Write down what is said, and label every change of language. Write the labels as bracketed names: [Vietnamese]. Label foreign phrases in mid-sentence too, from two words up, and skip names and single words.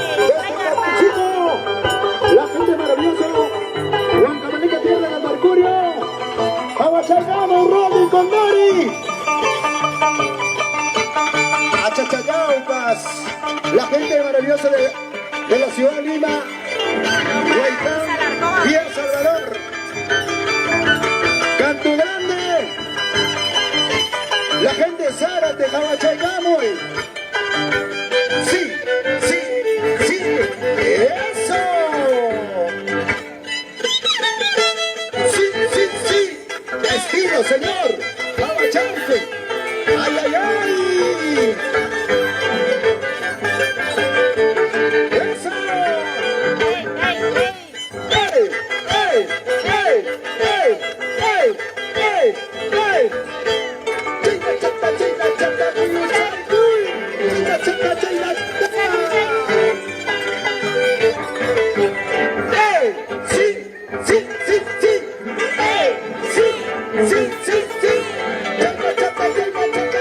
[Spanish] Chico, la gente maravillosa, Juan Cabanica Tierra del Mercurio, Abachayamo, Rolly Condori, Achachayaupas, la gente maravillosa de la ciudad de Lima, Huaycán y El Salvador, Canto Grande, la gente de Zárate, Abachayamo. Sí, sí, sí, eso. Sí, sí, sí, estilo, señor. Abachante. Ay, ay, ay. Eso. Ey, ey, ey. ¡Ey, ey, ey, ey, ey, ey! Chica, chica, chica, chica, chica, chica, chica, chica, ¡ey! ¡Sí, sí, sí, sí! ¡Ey! ¡Sí, sí, sí, sí! ¡Chaca, chaca, chaca, chaca!